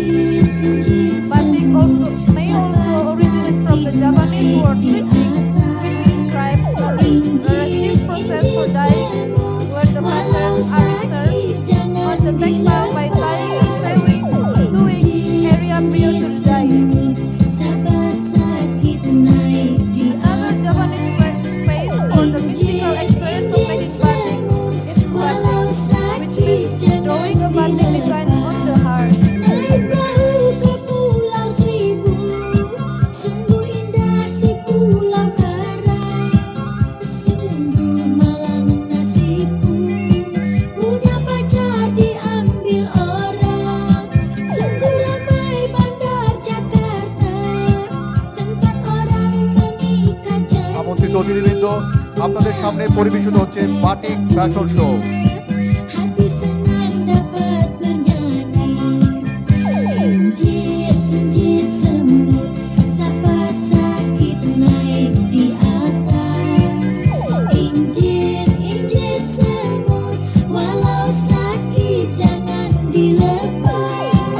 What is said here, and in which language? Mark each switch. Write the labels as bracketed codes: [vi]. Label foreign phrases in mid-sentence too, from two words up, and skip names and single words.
[en] Batik may also originate from the Japanese word tritik, which describes a resist process for dyeing, where the patterns are reserved on the textile by tying and sewing area prior to dyeing. Another Japanese phrase for the mystical experience of making batik is batik, which means drawing a batik design on the heart. [id] Naik perahu ke Pulau Seribu, sungguh indah si Pulau Karang. Sungguh malang nasibku, punya pacar diambil orang. Sungguh ramai bandar Jakarta, tempat orang mengikat janji. [bn] আমন্ত্রিত অতিথিবৃন্দ, আপনাদের সামনে পরিবেশিত হচ্ছে বাটিক ফ্যাশন শো। [id] Hati senang dapat bernyanyi. Injit, injit semut, sapa sakit naik di atas. Injit, injit semut, walau sakit jangan dilepas.